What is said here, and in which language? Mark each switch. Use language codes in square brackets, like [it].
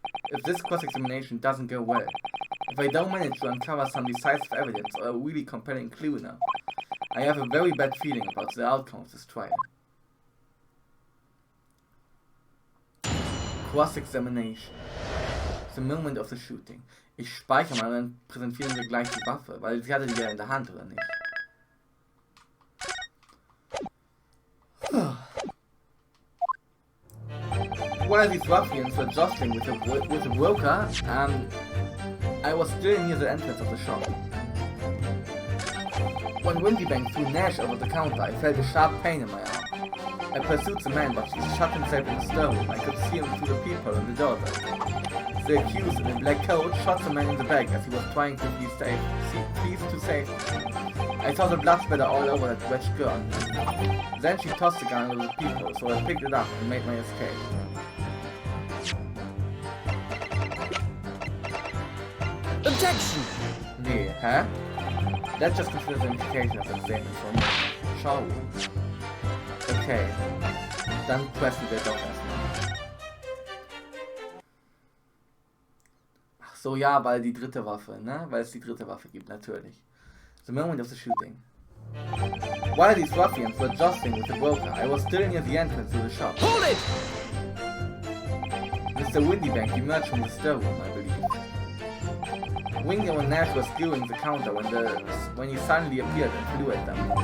[en] If this cross-examination doesn't go well, if I don't manage to uncover some decisive evidence or a really compelling clue now, I have a very bad feeling about the outcome of this trial. Cross-Examination. The moment of the shooting. [de] Ich speichere mal, dann präsentieren wir gleich die Waffe, weil sie hatte die ja in der Hand, oder nicht? [en] While these ruffians were jostling with a broker, I was still near the entrance of the shop. When Windybank threw Nash over the counter, I felt a sharp pain in my arm. I pursued the man, but he shut himself in the storeroom. I could see him through the peephole in the doorway. The accused in a black coat shot the man in the back as he was trying to flee to safety. I saw the blood splatter all over that wretched girl. Then she tossed the gun over the peephole, so I picked it up and made my escape. Objection! [de] Nee, hä? [en] Let's just consider the implication of the statement from shall we? [de] Okay, dann pressen wir doch erstmal. Ach so, ja, weil die dritte Waffe, ne? Weil es die dritte Waffe gibt, natürlich. [en] The moment of the shooting. While these ruffians were jostling with the broker, I was still near the entrance to the shop. Hold it! Mr. Windybank emerged from the storeroom, I believe. Wingo and Nash were skewing the counter when he suddenly appeared and flew at them.